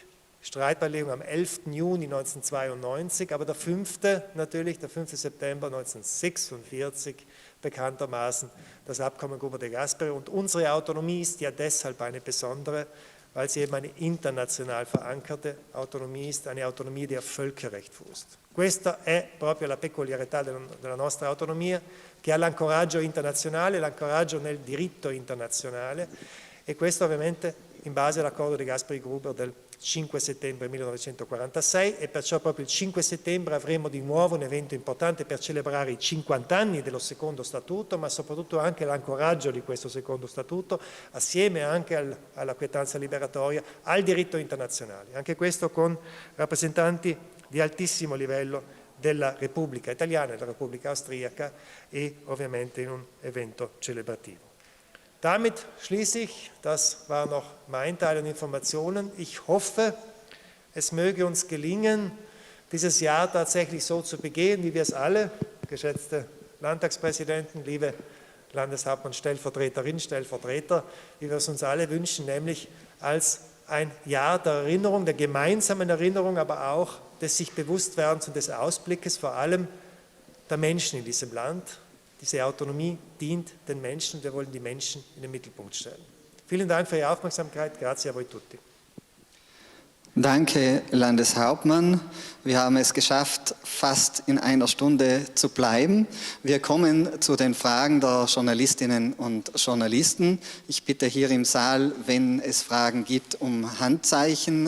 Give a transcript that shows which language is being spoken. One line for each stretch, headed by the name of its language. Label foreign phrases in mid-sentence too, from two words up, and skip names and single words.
German: Streitbeilegung am 11. Juni 1992, aber der 5. natürlich, der 5. September 1946, bekanntermaßen das Abkommen Gruber de Gasperi. Und unsere Autonomie ist ja deshalb eine besondere, weil sie eben eine international verankerte Autonomie ist, eine Autonomie, die auf Völkerrecht fußt.
Italian: Questa è proprio la peculiarità della nostra autonomia, che ha l'ancoraggio internazionale, l'ancoraggio nel diritto internazionale, e questo ovviamente in base all'accordo di Gasperi-Gruber del 5 settembre 1946, e perciò proprio il 5 settembre avremo di nuovo un evento importante per celebrare i 50 anni dello secondo statuto, ma soprattutto anche l'ancoraggio di questo secondo statuto, assieme anche alla quietanza liberatoria, al diritto internazionale. Anche questo con rappresentanti di altissimo livello della Repubblica Italiana e della Repubblica Austriaca, e ovviamente in un evento celebrativo.
German: Damit schließe ich, das war noch mein Teil an Informationen. Ich hoffe, es möge uns gelingen, dieses Jahr tatsächlich so zu begehen, wie wir es alle, geschätzte Landtagspräsidenten, liebe Landeshauptmann, Stellvertreterinnen, Stellvertreter, wie wir es uns alle wünschen, nämlich als ein Jahr der Erinnerung, der gemeinsamen Erinnerung, aber auch des sich Bewusstwerdens und des Ausblickes vor allem der Menschen in diesem Land, Diese Autonomie dient den Menschen, wir wollen die Menschen in den Mittelpunkt stellen. Vielen Dank für Ihre Aufmerksamkeit.
Italian: Grazie a voi tutti.
German: Danke, Landeshauptmann. Wir haben es geschafft, fast in einer Stunde zu bleiben. Wir kommen zu den Fragen der Journalistinnen und Journalisten. Ich bitte hier im Saal, wenn es Fragen gibt, um Handzeichen.